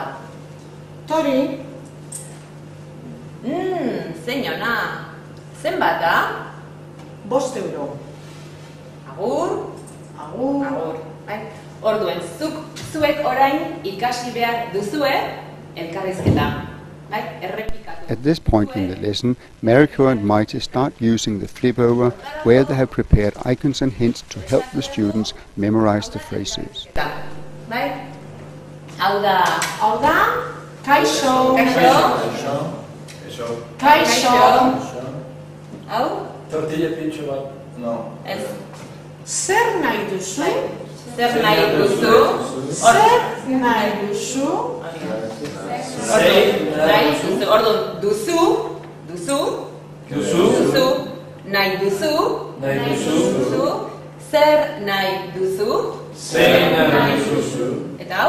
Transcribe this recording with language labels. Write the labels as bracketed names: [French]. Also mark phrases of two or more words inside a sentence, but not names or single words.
[Basque] Tori. Zein ona. Zenbat da? 5 euro. Agur. Orduen, zuek orain ikasi behar duzue elkarrizketa. [English] At this point in the lesson, Mariko and Maite start using the flip over, where they have prepared icons and hints to help the students memorize the phrases. [Basque] Hau da, kaixo. Hau? Tortilla pintxo bat. No. Zer nahi duzu? Orduan, duzu, nahi duzu, zer nahi duzu, eta hau?